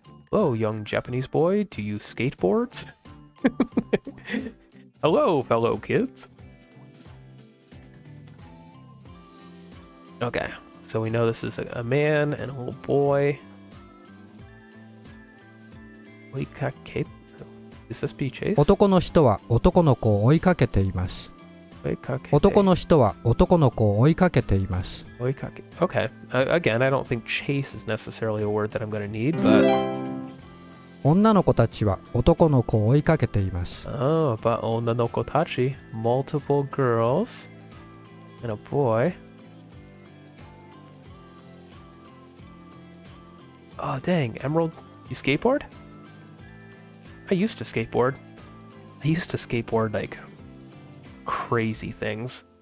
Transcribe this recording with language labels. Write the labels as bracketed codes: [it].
[en] Hello, young Japanese boy. Do you skateboards? Hello, fellow kids. Okay, so we know this is a man and a little boy. Oikake... Is this be chased? [ja] 男の人は男の子を追いかけています。 Oikake. 男の人は男の子を追いかけています。 Oikake. [en] Okay, again, I don't think chase is necessarily a word that I'm going to need, but... [ja] 女の子たちは男の子を追いかけています。 [en] Oh, but [ja] onnanoko tachi. [en] Multiple girls and a boy. Oh, dang. Emerald, you skateboard? I used to skateboard. I used to skateboard, like, crazy things.